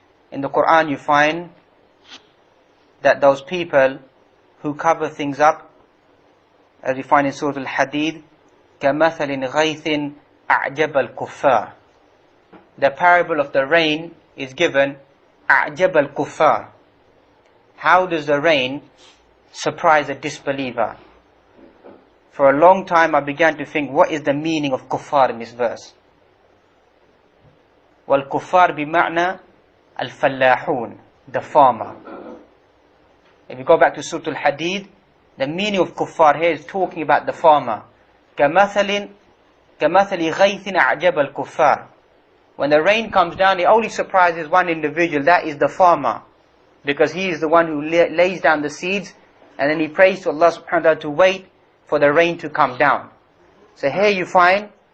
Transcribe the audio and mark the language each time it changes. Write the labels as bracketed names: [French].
[English] In the Quran you find that those people who cover things up, as we find in Surah Al-Hadid, [Arabic] كَمَثَلٍ غَيْثٍ أَعْجَبَ الْكُفَّارِ. [English] The parable of the rain is given [Arabic] أَعْجَبَ الْكُفَّارِ. [English] How does the rain surprise a disbeliever? For a long time I began to think, what is the meaning of kuffar in this verse? [Arabic] وَالْكُفَّارِ بِمَعْنَى الْفَلَّاحُونَ, [English] the farmer. If you go back to Surah Al-Hadid, the meaning of kuffar here is talking about the farmer. [Arabic] كَمَثَلٍ غَيْثٍ أَعْجَبَ الْكُفَّارِ. [English] When the rain comes down, it only surprises one individual, that is the farmer. Because he is the one who lays down the seeds, and then he prays to Allah subhanahu wa ta'ala to wait for the rain to come down. So here you find